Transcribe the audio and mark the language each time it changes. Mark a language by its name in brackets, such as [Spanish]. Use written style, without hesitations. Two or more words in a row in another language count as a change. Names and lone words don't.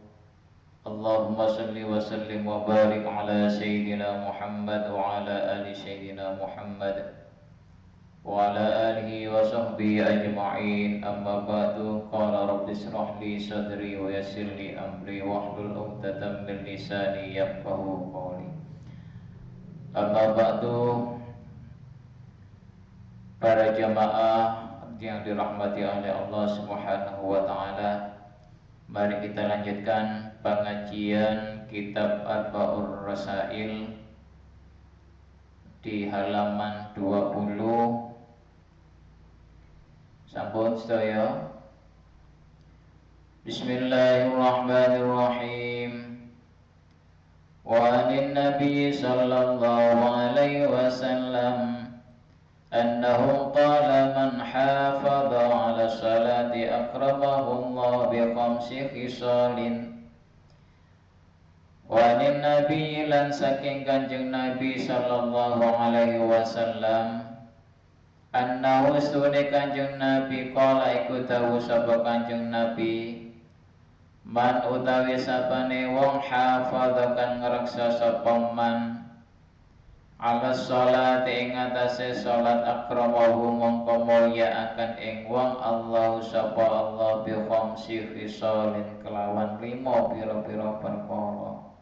[Arabic] اللهم صل وسلم وبارك على سيدنا محمد وعلى آل سيدنا محمد وعلى آله وصحبه أجمعين. أما بعد. قال رب اشرح لي صدري ويسر لي أمري واحلل عقدة من لساني يفقهوا قولي. أما بعد. [Indonesian] Para jamaah yang dirahmati oleh Allah [Arabic] سبحانه وتعالى, [Indonesian] mari kita lanjutkan pengajian kitab Arba'ur Rasail di halaman 20. [Javanese] Sampun sedaya. [Arabic] بسم الله الرحمن الرحيم. وعن النبي صلى الله عليه وسلم أنه قال من حافظ على الصلاة أكرمه الله بخمس خصال. وعن النبي [Javanese] lan saking Kanjeng Nabi [Arabic] صلى الله عليه وسلم أنه stune [Javanese] Kanjeng Nabi qala iku dawuh sapa Kanjeng Nabi, man utawi sapane wong hafadha kang ngreksa sapa [Arabic] من على الصلاة [Javanese] ing atase salat akramahu mongko mulya akan ing wong Allah sapa Allah [Arabic] بخمس خصال [Javanese] kelawan 5 pira-pira perkara.